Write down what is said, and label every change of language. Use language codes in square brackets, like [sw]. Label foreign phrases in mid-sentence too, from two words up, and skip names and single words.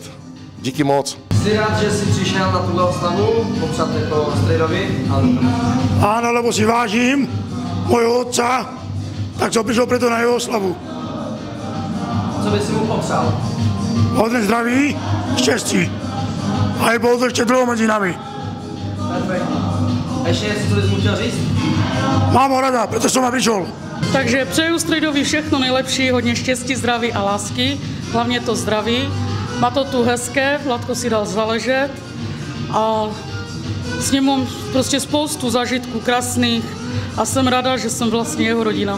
[cs] Díky moc. Jsi rád, že jsi přišel na tuhle oslavu, popsat jako strejdovi? [sk] Áno, lebo si vážim mojho otca, tak som prišiel preto na jeho oslavu. [cs] Co by si mu popsal? Hodne zdraví, štěstí. [sk] A je bol to ešte dlouho medzi nami. [cs] Perfektní. Ještě něco, co bys mu chtěl říct? [sk] Mám ho rada, preto som ma prišiel. [cs] Takže přeju strejdovi všechno nejlepší, hodně štěstí, zdraví a lásky, hlavně to zdraví. Má to tu hezké, Vladko si dal záležet a s ním mám prostě spoustu zážitků krásných a jsem ráda, že jsem vlastně jeho rodina.